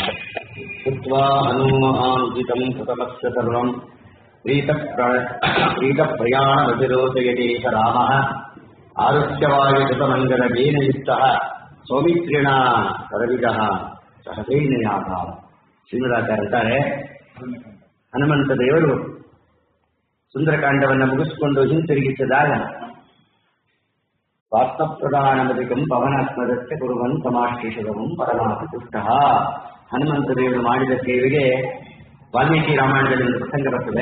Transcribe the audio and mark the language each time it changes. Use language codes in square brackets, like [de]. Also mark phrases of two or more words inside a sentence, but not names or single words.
[sa] कृत्वा हनुमानुजितं कृतमस्य सर्वं प्रीतप्रयाणमतिरोचयतीश रामः आरुष्यवायुकृतमङ्गलजेन युक्तः सौमित्रिणा सरविजः सहजैनयाः। [kn] ಶ್ರೀನಿವಾಚಾರ್ಯ ಅಂತಾರೆ, ಹನುಮಂತ ದೇವರು ಸುಂದರಕಾಂಡವನ್ನು ಮುಗಿಸಿಕೊಂಡು ಹಿಂತಿರುಗಿಸಿದಾಗ [sa] ಸ್ವಾತ್ಮಪ್ರಧಾನಮಧಿಕಂ ಪವನಾತ್ಮದಕ್ಕೆ ಕುರುವನ್ ಸಮಾಶ್ರೀಷವಂ ಪರಮಾತ್ಮ ತುಷ್ಟ. [kn] ಹನುಮಂತ ದೇವರು ಮಾಡಿದ ಸೇವೆಗೆ ವಾಲ್ಮೀಕಿ ರಾಮಾಯಣದಲ್ಲಿ ಒಂದು ಪ್ರಸಂಗ ಬರ್ತದೆ.